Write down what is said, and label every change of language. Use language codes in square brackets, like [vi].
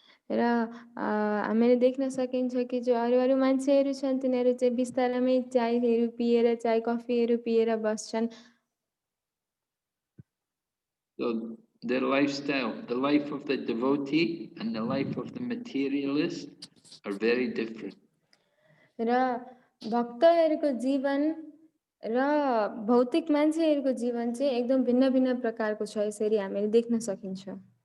[ne] र हामीले देख्न सकिन्छ कि जो अरू मान्छेहरू छन् तिनीहरू चाहिँ बिस्तारमै चायहरू पिएर चाय कफीहरू पिएर बस्छन्। [en] So their lifestyle, the life of the devotee and the life of the materialist are very different. [ne] र भक्तहरूको जीवन र भौतिक मान्छेहरूको जीवन चाहिँ एकदम भिन्न भिन्न प्रकारको छ, यसरी हामीले देख्न सकिन्छ।